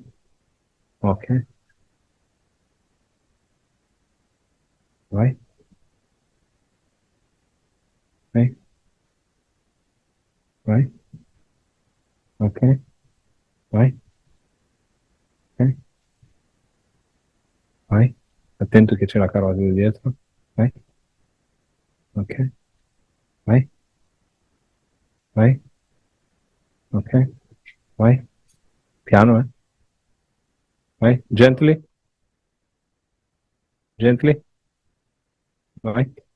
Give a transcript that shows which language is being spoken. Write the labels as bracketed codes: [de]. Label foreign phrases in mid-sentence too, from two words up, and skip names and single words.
[it] Okay. Vai. Vai. Vai. Okay. Vai. Ok. Vai. Attento che c'è la carotide dietro. Vai. Ok. Vai. Vai. Ok. Vai. Piano, eh. Vai. [en] Gently. Gently. [it] Vai.